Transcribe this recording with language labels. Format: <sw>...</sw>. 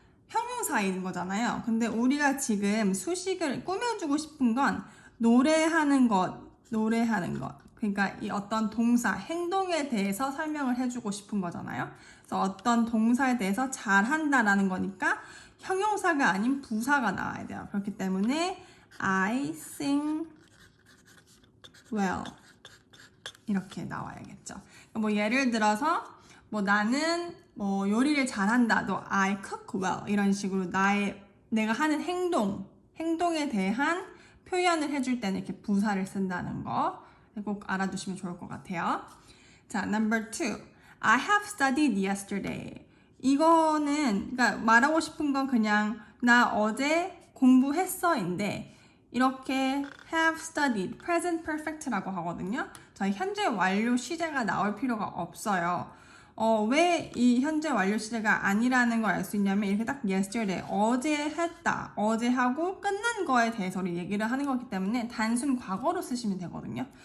<ko>형용사인 거잖아요. 근데 우리가 지금 수식을 꾸며주고 싶은 건 노래하는 것. 그러니까 이 어떤 동사, 행동에 대해서 설명을 해주고 싶은 거잖아요. 그래서 어떤 동사에 대해서 잘한다라는 거니까 형용사가 아닌 부사가 나와야 돼요. 그렇기 때문에</ko> <en>I sing well.</en> <ko>이렇게 나와야겠죠. 뭐 예를 들어서 뭐 나는 뭐 요리를 잘한다. 너</ko> <en>I cook well.</en> <ko>이런 식으로 내가 하는 행동에 대한 표현을 해줄 때는 이렇게 부사를 쓴다는 거 꼭 알아두시면 좋을 것 같아요. 자,</ko> <en>number two. I have studied yesterday.</en> <ko>이거는 그러니까 말하고 싶은 건 그냥 나 어제 공부했어인데 이렇게 have studied, present perfect라고 하거든요. 자, 현재 완료 시제가 나올 필요가 없어요. 왜 이 현재 완료 시제가 아니라는 걸 알 수 있냐면 이렇게 딱 yesterday, 어제 했다, 어제 하고 끝난 거에 대해서 우리 얘기를 하는 거기 때문에 단순 과거로 쓰시면 되거든요.</ko>